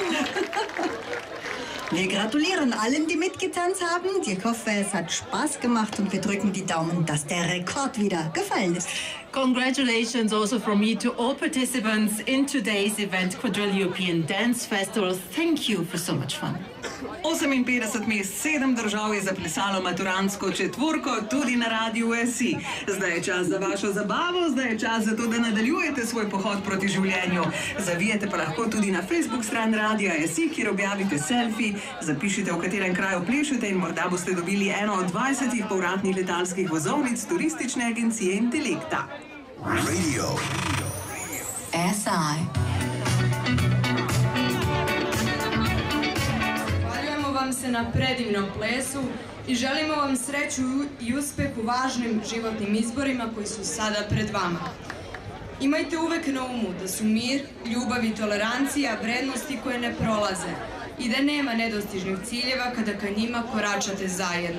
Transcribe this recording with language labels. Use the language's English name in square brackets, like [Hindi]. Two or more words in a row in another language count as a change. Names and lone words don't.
[German] Wir gratulieren allen, die mitgetanzt haben. Ich hoffe, es hat Spaß gemacht und wir drücken die Daumen, dass der Rekord wieder gefallen ist. [English] Congratulations also from me to all participants in today's event, Quadrille European Dance Festival. Thank you for so much fun. [Slovenian] 58 mest, 7 držav je zaplesalo maturantsko četvorko, tudi na Radiu SI. Zdaj je čas za vašo zabavo, zdaj je čas za to, da nadaljujete svoj pohod proti življenju. Zavijete pa lahko tudi na Facebook stran Radia SI, kjer objavite selfie, zapišite, v katerem kraju plešete in morda boste dobili eno od 20 povratnih letalskih vozovnic turistične agencije Intelekta. Radio SI. [Serbian] Vam se na predivnom plesu i želimo vam sreću i uspeh u važnim životnim izborima koji su sada pred vama. Imajte uvek na umu da su mir, ljubav i tolerancija vrednosti koje ne prolaze i da nema nedostižnih ciljeva kada ka njima koračate zajedno.